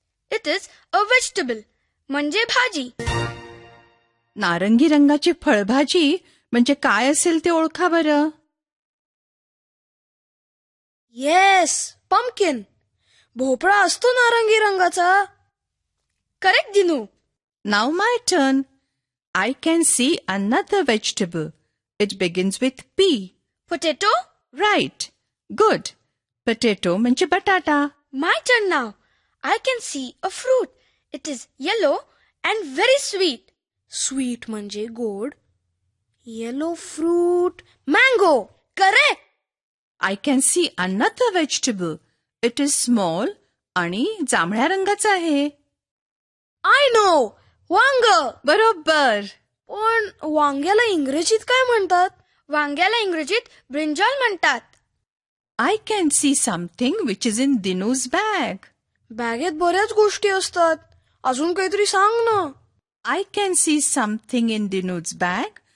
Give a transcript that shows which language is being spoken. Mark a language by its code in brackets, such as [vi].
[en] it is a vegetable [mr] म्हणजे भाजी. नारंगी रंगाची फळभाजी म्हणजे काय असेल ते ओळखा बरं. [en] Yes, pumpkin. [mr] भोपळा असतो नारंगी रंगाचा. Correct Dinu. [en] Now my turn. I can see another vegetable. It begins with P. Potato? Right. Good. [mr] Potato म्हणजे बटाटा. [en] My turn now. I can see a fruit. It is yellow and very sweet. [mr] Sweet म्हणजे गोड. [en] Yellow fruit. Mango. Correct. I can see another vegetable. It is small [mr] आणि जांभळ्या रंगाचा आहे. [en] I know. वांग. [mr] बरोबर. पण वांग्याला इंग्रजीत काय म्हणतात? वांग्याला इंग्रजीत ब्रिंजॉल म्हणतात. [en] I can see something which is in Dinu's bag. [mr] बॅगेत बऱ्याच गोष्टी असतात. अजून काहीतरी सांग ना. [en] I can see something in Dinu's bag.